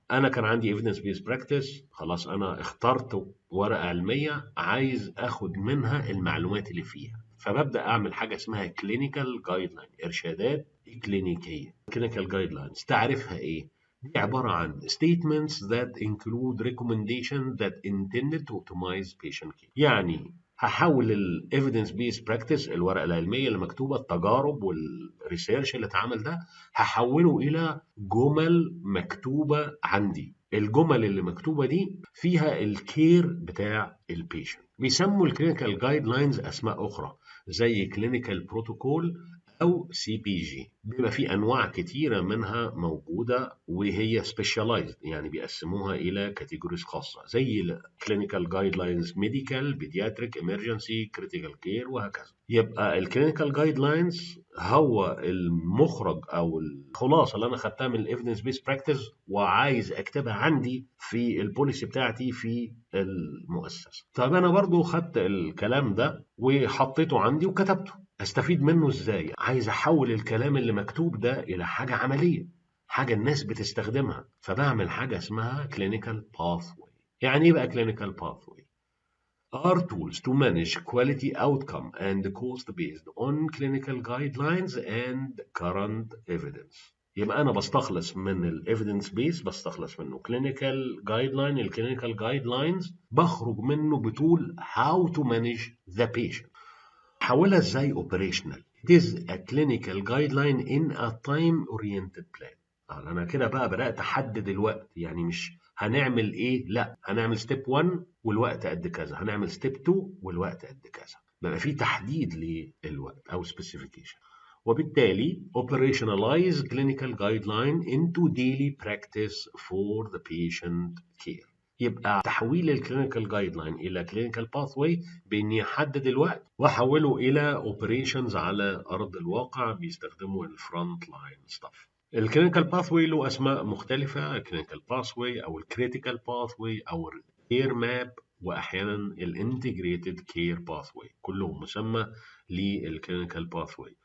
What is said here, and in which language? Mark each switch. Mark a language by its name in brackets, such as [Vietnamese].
[Arabic] أنا كان عندي evidence based practice، خلاص أنا اخترت ورقة علمية عايز أخد منها المعلومات اللي فيها، فببدأ أعمل حاجة اسمها clinical guideline، إرشادات كلينيكية. [English] clinical guidelines [Arabic] تعرفها إيه؟ دي عبارة عن [English] statements that include recommendations that intended to optimize patient care. [Arabic] يعني هحول ال evidence based practice، الورقة العلمية اللي مكتوبة، التجارب والريسيرش اللي اتعمل ده، هحوله إلى جمل مكتوبة عندي. الجمل اللي مكتوبة دي فيها الكير بتاع البيشنت. بيسموا الكلينيكال جايد لاينز أسماء أخرى زي كلينيكال بروتوكول أو CPG. بيبقى في أنواع كتيرة منها موجودة وهي specialized، يعني بيقسموها إلى كاتيجوريز خاصة زي clinical guidelines medical pediatric emergency critical care وهكذا. يبقى الكلينيكال guidelines هو المخرج أو الخلاصة اللي أنا خدتها من evidence based practice وعايز أكتبها عندي في البوليسي بتاعتي في المؤسسة. طب أنا برضو خدت الكلام ده وحطيته عندي وكتبته، استفيد منه ازاي؟ عايز احول الكلام اللي مكتوب ده الى حاجه عمليه، حاجه الناس بتستخدمها، فبعمل حاجه اسمها clinical pathway. يعني ايه بقى [English] clinical pathway؟ are tools to manage quality outcome and cost based on clinical guidelines and current evidence. [Arabic] يبقى انا بستخلص من الايفيدنس بيس، بستخلص منه clinical guideline، الكلينيكال guidelines بخرج منه بتول [English] how to manage the patient. [Arabic] حولها ازاي [English] operational؟ It is a clinical guideline in a time-oriented plan. [Arabic] أنا كده بقى بدأت أحدد الوقت، يعني مش هنعمل إيه، لا هنعمل ستيب 1 والوقت قد كذا، هنعمل ستيب 2 والوقت قد كذا. بقى في تحديد للوقت أو specification. [English] وبالتالي operationalize clinical guideline into daily practice for the patient care. [Arabic] يبقى تحويل الكلينيكال جايد لاين الى كلينيكال باث واي باني احدد الوقت واحوله الى اوبريشنز على ارض الواقع بيستخدموا الفرونت لاين ستاف. الكلينيكال باث واي له اسماء مختلفه: الكلينيكال باث واي او الكريتيكال باث واي او الكير ماب، واحيانا الانتجريتد كير باث واي، كلهم مسمى للكلينيكال باث واي.